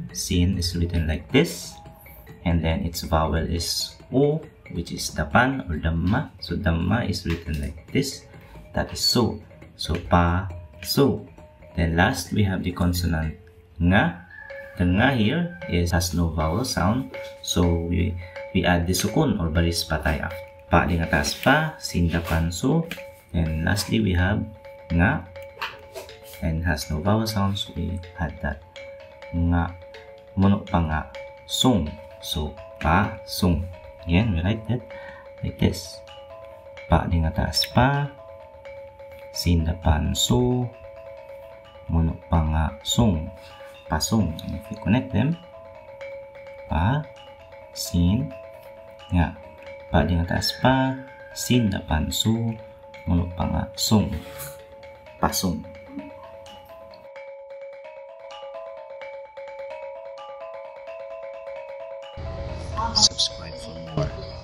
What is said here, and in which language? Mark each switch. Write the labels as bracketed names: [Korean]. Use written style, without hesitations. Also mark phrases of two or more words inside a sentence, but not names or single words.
[English] Sin is written like this. And then its vowel is u, which is dapan or damma. So damma is written like this. That is su. So pa, su. Then last we have the consonant nga. The nga here has no vowel sound. So we add the sukun or [Malay] baris patay [English] after. [Malay] Pa di atas pa, sin dapan su. [English] And lastly we have nga. And has no vowel sound, so we had that nga, [Malay] muno pa nga, sung. [English] So, pa, sung. Again, we write that like this. [Malay] Pa di nga taas pa, sin dapan su, muno pa nga, sung. [English] Pasung. And if we connect them, pa, sin, nga. [Malay] Pa di nga taas pa, sin dapan su, muno pa nga, sung. [English] Pasung. Subscribe for more.